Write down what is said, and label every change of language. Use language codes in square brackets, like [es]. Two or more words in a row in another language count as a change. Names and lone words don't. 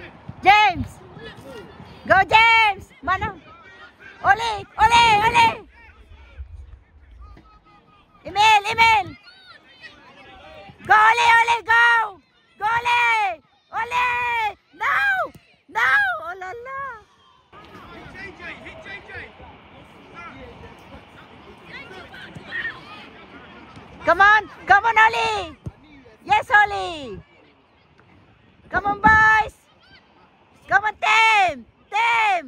[en] James! Go, James! Mano! Oli! Oli! Oli! Emil! Go, Oli! Oli! Go! Go, Oli! Oli! No! No! Oh, la, la. Hit JJ! Come on! Come on, Oli! Yes, Oli! Come on, boys! Come on, team! Team!